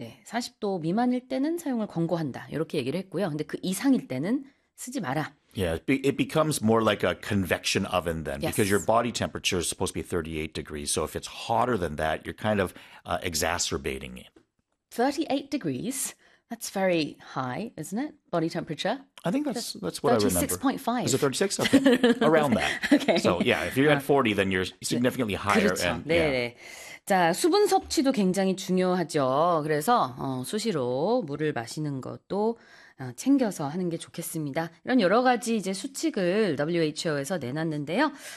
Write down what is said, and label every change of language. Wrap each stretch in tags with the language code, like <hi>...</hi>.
<ko>네, 40도 미만일 때는 사용을 권고한다. 이렇게 얘기를 했고요. 근데 그 이상일 때는 쓰지 마라.</ko> <en>Yeah, it becomes more like a convection oven then, because your Yes. body temperature is supposed to be 38 degrees. So if it's hotter than that, you're kind of exacerbating it. 38 degrees. That's very high, isn't it? Body temperature. I think that's what I remember. Is it 36? Okay, around that. So, Okay. yeah, if you're at 40, then you're significantly higher,</en> <ko>그렇죠.</ko> <en>and yeah.</en> <ko>네. 자, 수분 섭취도 굉장히 중요하죠. 그래서 수시로 물을 마시는 것도 챙겨서 하는 게 좋겠습니다. 이런 여러 가지 이제 수칙을 WHO에서 내놨는데요.</ko>